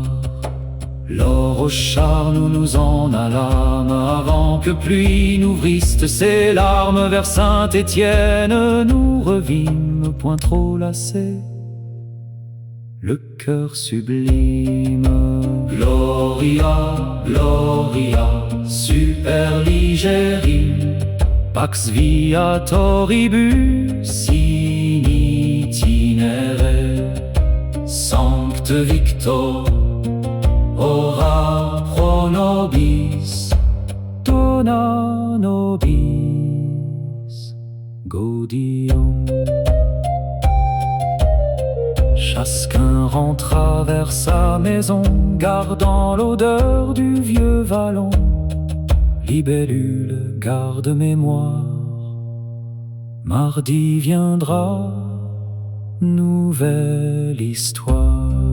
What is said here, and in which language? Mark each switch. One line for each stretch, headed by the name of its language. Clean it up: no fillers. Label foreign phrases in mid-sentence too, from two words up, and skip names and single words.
French: Lors au char nous nous en allâmes, avant que pluie n'ouvrisse ses larmes. Vers Saint-Étienne nous revîmes, point trop lassés, le cœur sublime.
Latin: Gloria, Gloria, superligerim, pax viatoribus in itinere, sancte Victor, ora pro nobis, dona nobis gaudium.
French: Chacun rentra vers sa maison, gardant l'odeur du vieux vallon. Libellule, garde mémoire, mardi viendra, nouvelle histoire.